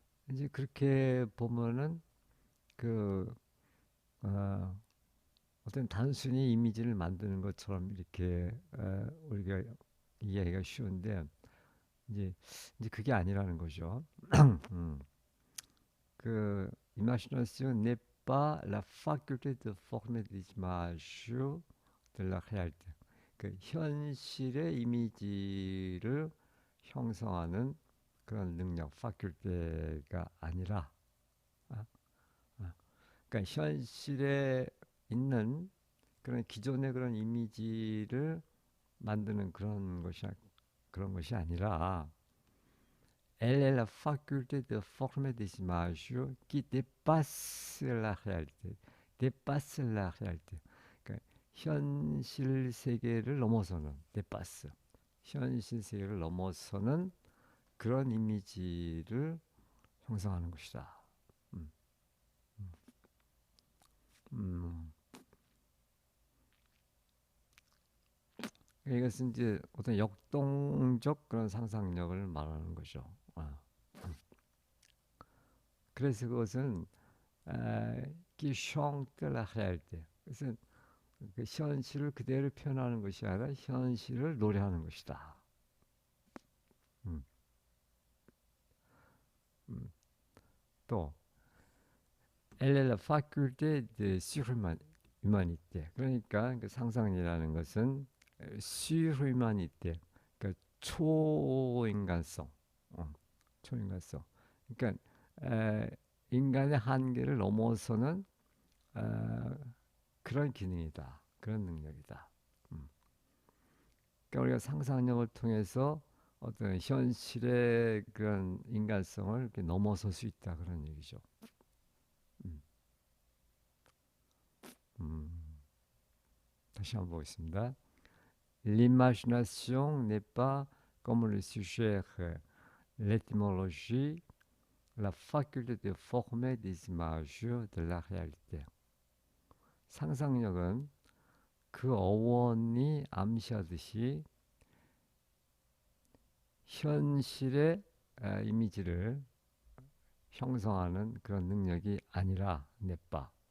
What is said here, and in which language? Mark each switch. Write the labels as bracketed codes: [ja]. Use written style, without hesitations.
[ko] 이제 그렇게 보면은 그 어, 어떤 단순히 이미지를 만드는 것처럼 이렇게 우리가 이해하기가 쉬운데 이제 그게 아니라는 거죠. 음. [fr] 그 imagination n'est pas la faculté de former des images de la réalité. [ko] 그 현실의 이미지를 형성하는 그런 능력, faculté가 아니라, 아, 아. 그러니까 현실에 있는 그런 기존의 그런 이미지를 만드는 그런 것이 아니라 [fr] elle est la faculté de former des images qui dépassent la réalité. dépasse la réalité. [ko] 그러니까 현실 세계를 넘어서는 dépasse. 현실 세계를 넘어서는 그런 이미지를 형성하는 것이다. 음, 음. 이것은 이제 어떤 역동적 그런 상상력을 말하는 거죠. 아. 그래서 그것은 [fr] qui chante la réalité. [ko] 그것은 그 현실을 그대로 표현하는 것이 아니라 현실을 노래하는 것이다. 음, 음. [fr] 또 elle est la faculté de surhumanité. [ko] 그러니까 그 상상이라는 것은 surhumanité, 그러니까 초인간성, 초인간성. 그러니까 인간의 한계를 넘어서는 에, 그런 기능이다, 그런 능력이다. 음. 그러니까 우리가 상상력을 통해서 어떤 현실의 그런 인간성을 이렇게 넘어설 수 있다 그런 얘기죠. 음, 음. 다시 한번 보겠습니다. [fr] L'imagination n'est pas, comme le suggère l'étymologie, la faculté de former des images de la réalité. [ko] 상상력은 그 어원이 암시하듯이 현실의 이미지를 형성하는 그런 능력이 아니라 넷바.